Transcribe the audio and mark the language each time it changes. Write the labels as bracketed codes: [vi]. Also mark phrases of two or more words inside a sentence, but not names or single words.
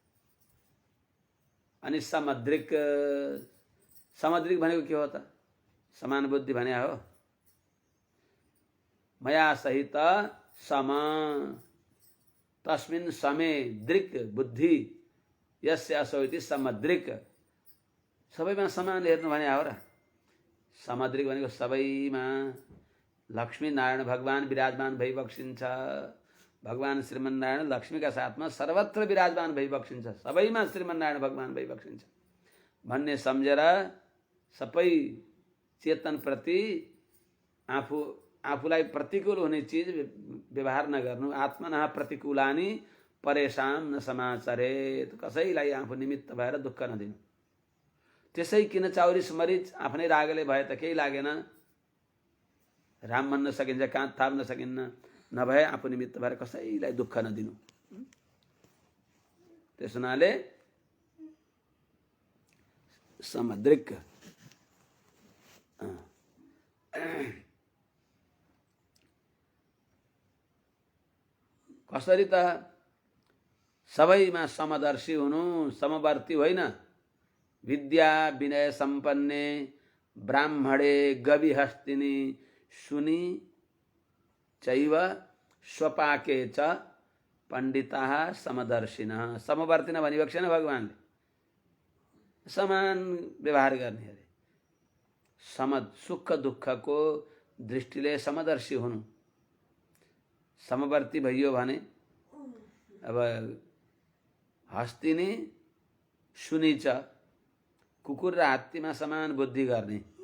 [ne] अनि समद्रिक समद्रिक भनेको के हो त समान बुद्धि भने हो मया सहित [sa] सम तस्मिन् समे दृक् बुद्धि यस्य असौ इति [ne] समद्रिक सबैमा समान हेर्नु भने हो र समद्रिक भनेको सबैमा लक्ष्मी नारायण भगवान विराजमान भइबक्सिन्छ भगवान श्रीमन्नारायण लक्ष्मीका साथमा सर्वत्र विराजमान भइबक्सिन्छ सबैमा श्रीमन्नारायण भगवान भइबक्सिन्छ भन्ने सम्झेर सबै चेतन प्रति आफूलाई प्रतिकूल हुने चीज व्यवहार नगर्नु [sa] आत्मनः प्रतिकूलानि परेशान न समाचरेत [ne] कसैलाई आफू निमित्त भएर दुःख नदिनु त्यसै किन चौरिस मरिच आफ्नै रागले भए त केही लागेन राम भन्न सकिन्छ काँध थाप्न सकिन्न नभए आफू निमित्त भएर कसैलाई दुःख नदिनु त्यस हुनाले समद्रिक कसरी त सबैमा समदर्शी हुनु, समवर्ती होइन। [sa] विद्या विनय सम्पन्ने ब्राह्मणे गविहस्तिनी सुनि चैव स्वपाके च पण्डिताः समदर्शिनः। [ne] समवर्तिन भनेको छैन भगवानले समान व्यवहार गर्ने अरे, सम सुख दुःखको दृष्टिले समदर्शी हुनु। समवर्ती भइयो भने अब [sa] हस्तिनी सुनि च, [ne] कुकुर र हात्तीमा समान बुद्धि गर्ने।